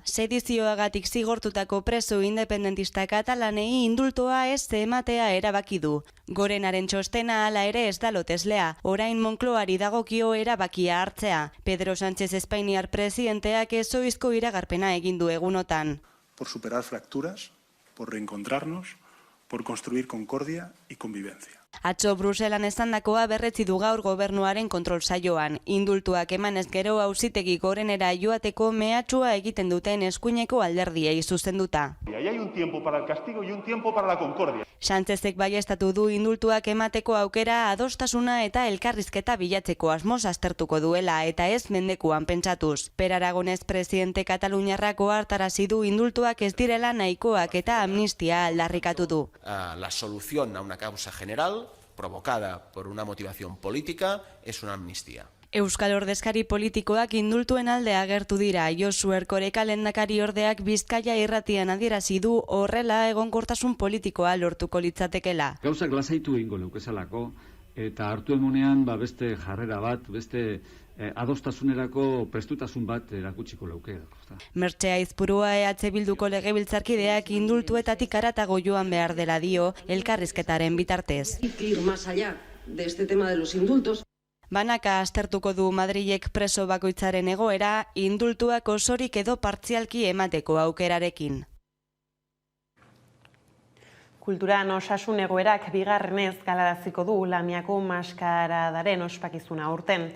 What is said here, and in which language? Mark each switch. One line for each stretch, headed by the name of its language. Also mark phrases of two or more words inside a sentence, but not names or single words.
Basque: Sedizioagatik zigortutako preso independentista katalanei indultoa ez ematea erabaki du. Gorenaren txostena hala ere ez da loteslea. Orain Moncloari dagokio erabakia hartzea. Pedro Sánchez Espainiar presidenteak ezohizko iragarpena egin du egunotan.
Spanish: Por superar fracturas, por reencontrarnos, por construir concordia y convivencia.
Basque: Atzo Bruselan esandakoa berretsi du gaur gobernuaren kontrol saioan. Indultuak emanez gero auzitegi gorenera joateko mehatxua egiten duten eskuineko alderdiei zuzenduta.
Spanish: Hay un tiempo para el castigo y un tiempo para la concordia.
Basque: Sánchezek baieztatu du indultuak emateko aukera adostasuna eta elkarrizketa bilatzeko asmoz aztertuko duela eta ez mendekuan pentsatuz. Per Aragonez presidente Kataluniarrak ohartarazi du indultuak ez direla nahikoak eta amnistia aldarrikatu du.
Spanish: La solución a una causa general provocada por una motivación política es una amnistía.
Basque: Euskal ordezkari politikoak indultuen alde agertu dira. Josu Erkoreka lehendakari ordeak Bizkaia irratian adierazi du horrela egonkortasun politikoa lortuko litzatekela. Gauzak lasaitu egingo leukezalako eta hartu emunean beste jarrera bat, beste adostasunerako prestutasun bat erakutsiko leuke. Mertxe Aizpurua EH Bilduko legebiltzarkideak indultuetatik haratago joan behar dela dio elkarrizketaren bitartez.
Spanish: Ir más allá de este tema de los indultos.
Basque: Banaka aztertuko du Madrilek preso bakoitzaren egoera, indultuak osorik edo partzialki emateko aukerarekin. Kulturan osasun egoerak bigarrenez galaraziko du Lamiako maskaradaren ospakizuna aurten.